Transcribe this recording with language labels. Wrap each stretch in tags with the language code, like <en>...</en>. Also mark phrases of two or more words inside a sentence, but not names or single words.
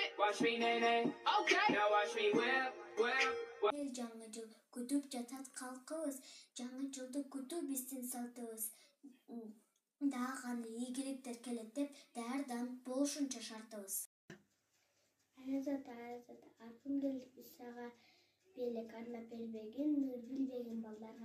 <en>watch me nay. Okay. Now watch me whip.</en> <ky>Жаңы жыл күтүп жатат калкыбыз, жаңы жылды күтүү биздин салтыбыз. Дагы кандай ийгиликтер келет деп даярданып болушунча шартыбыз. Аязата, аркын келип биз сага белек арнап бербегин, билбеген балдарга.</ky>